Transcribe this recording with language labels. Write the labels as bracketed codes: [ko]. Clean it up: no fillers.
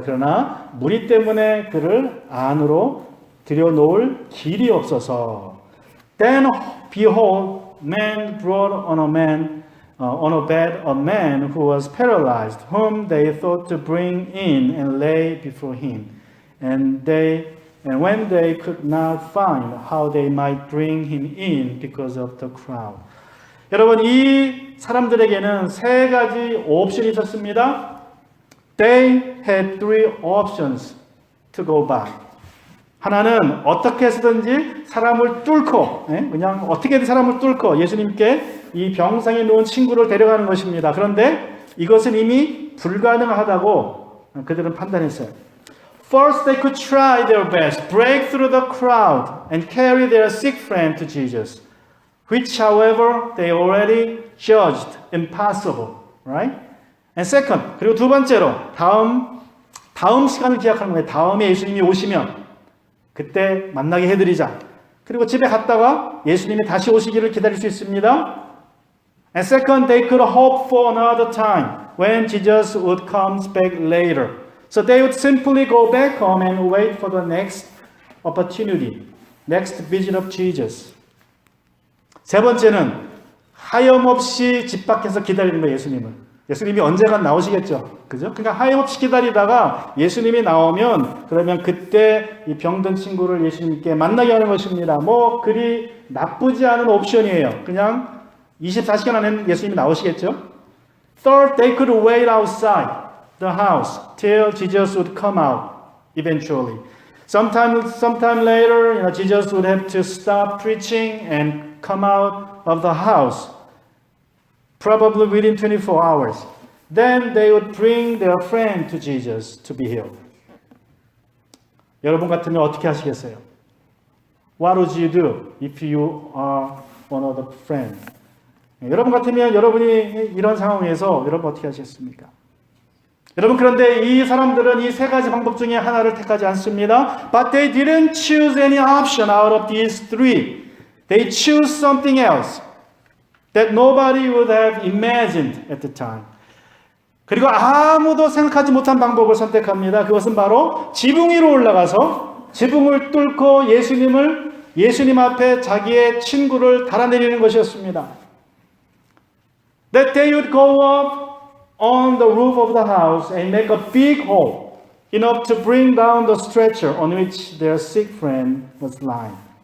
[ko] 그러나 무리 때문에 그를 안으로 들여놓을 길이 없어서 [en] Then behold, men brought on a bed a man who was paralyzed, whom they thought to bring in and lay before him. And when they could not find how they might bring him in because of the crowd. [ko] 여러분, 이 사람들에게는 세 가지 옵션이 있었습니다. [en] They had three options to go by. [ko] 하나는 어떻게 해서든지 사람을 뚫고, 그냥 어떻게든 사람을 뚫고 예수님께 이 병상에 누운 친구를 데려가는 것입니다. 그런데 이것은 이미 불가능하다고 그들은 판단했어요. [en] First, they could try their best, break through the crowd, and carry their sick friend to Jesus, which, however, they already judged impossible, right? And second, [ko] 그리고 두 번째로 다음 시간을 기약하는 거예요. 다음에 예수님이 오시면 그때 만나게 해드리자. 그리고 집에 갔다가 예수님이 다시 오시기를 기다릴 수 있습니다. [en] And second, they could hope for another time when Jesus would come back later. So they would simply go back home and wait for the next opportunity, next visit of Jesus. [ko] 세 번째는 하염없이 집 밖에서 기다리는 거예요, 예수님을. 예수님이 언젠간 나오시겠죠. 그죠? 그러니까 하염없이 기다리다가 예수님이 나오면 그러면 그때 이 병든 친구를 예수님께 만나게 하는 것입니다. 뭐 그리 나쁘지 않은 옵션이에요. 그냥 24시간 안에 예수님이 나오시겠죠. [en] Third, they could wait outside the house till Jesus would come out eventually. Sometime later, Jesus would have to stop preaching and come out of the house. Probably within 24 hours. Then they would bring their friend to Jesus to be healed. [ko] 여러분 같으면 어떻게 하시겠어요? [en] What would you do if you are one of the friends? [ko] 여러분 같으면 여러분이 이런 상황에서 여러분 어떻게 하시겠습니까? 여러분 그런데 이 사람들은 이 세 가지 방법 중에 하나를 택하지 않습니다. [en] But they didn't choose any option out of these three. They choose something else that nobody would have imagined at the time. [ko] 그리고 아무도 생각하지 못한 방법을 선택합니다. 그것은 바로 지붕 위로 올라가서 지붕을 뚫고 예수님 앞에 자기의 친구를 달아내리는 것이었습니다. [en] That they would go up on the roof of the house and make a big hole enough to bring down the stretcher on which their sick friend was lying.